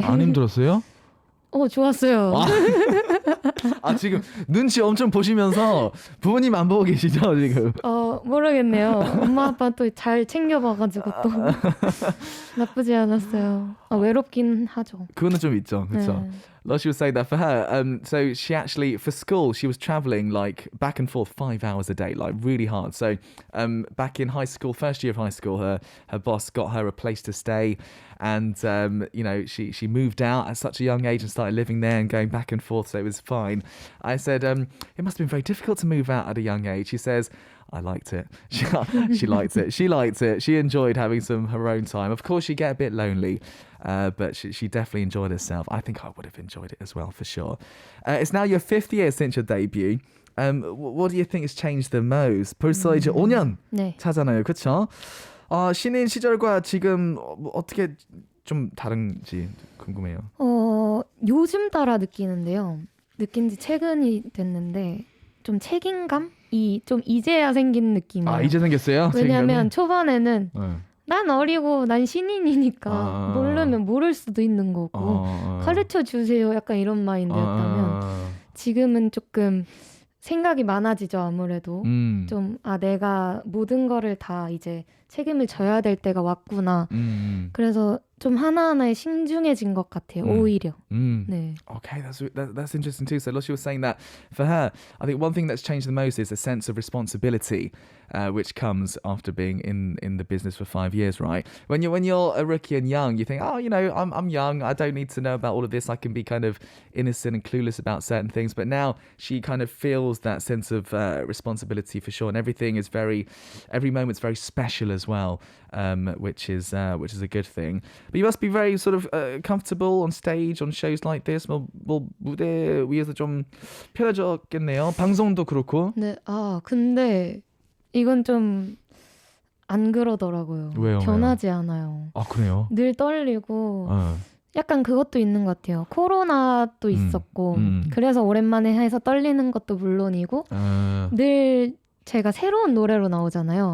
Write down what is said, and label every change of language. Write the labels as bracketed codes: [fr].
[ko] 그렇게. 안 힘들었어요? 좋았어요. 지금 눈치 엄청 보시면서 부모님 안 보고 계시죠, 지금? 모르겠네요. 엄마 아빠 또 잘 챙겨봐가지고 또 나쁘지 않았어요. 외롭긴 하죠. 그거는 좀 있죠, 그렇죠? [en] Rothy was saying that for her, so she actually, for school, she was traveling like back and forth 5 hours a day, like really hard. So back in high school, first year of high school, her boss got her a place to stay, and she moved out at such a young age and started living there and going back and forth, so it was fine. I said, it must have been very difficult to move out at a young age. She says, I liked it. She liked it. She liked it. She enjoyed having her own time. Of course, she get a bit lonely, but she definitely enjoyed herself. I think I would have enjoyed it as well, for sure. It's now your 5th year since your debut. What do you think has changed the most? [ko] 벌써 이제 5년 차잖아요, 그렇죠? 신인 시절과 지금 어떻게 좀 다른지 궁금해요. 요즘 따라 느끼는데요. 느낀 지 최근이 됐는데 좀 책임감이 좀 이제야 생긴 느낌이에요. 이제 생겼어요? 왜냐면 초반에는 난 어리고 난 신인이니까 모르면 모를 수도 있는 거고 가르쳐 주세요 약간 이런 마인드였다면 지금은 조금 생각이 많아지죠. 아무래도 좀 내가 모든 거를 다 이제 책임을 져야 될 때가 왔구나. 그래서 좀 하나하나에 신중해진 것 같아요. 오히려. 네. [en] Okay, that's interesting too. So Lucy was saying that for her, I think one thing that's changed the most is a sense of responsibility, which comes after being in the business for 5 years, right? When you're a rookie and young, you think, oh, you know, I'm young. I don't need to know about all of this. I can be kind of innocent and clueless about certain things. But now she kind of feels that sense of responsibility for sure, and every moment's very special as well, which is a good thing. But you must be very sort of comfortable on stage, on shows like this. [ko] 뭐 무대 위에서 좀 편해졌겠네요. 방송도 그렇고. 네, 근데 이건 좀 안 그러더라고요. 왜요? 변하지 않아요. 아, 그래요? 늘 떨리고 약간 그것도 있는 것 같아요. 코로나도 있었고 그래서 오랜만에 해서 떨리는 것도 물론이고 늘 제가 새로운 노래로 나오잖아요.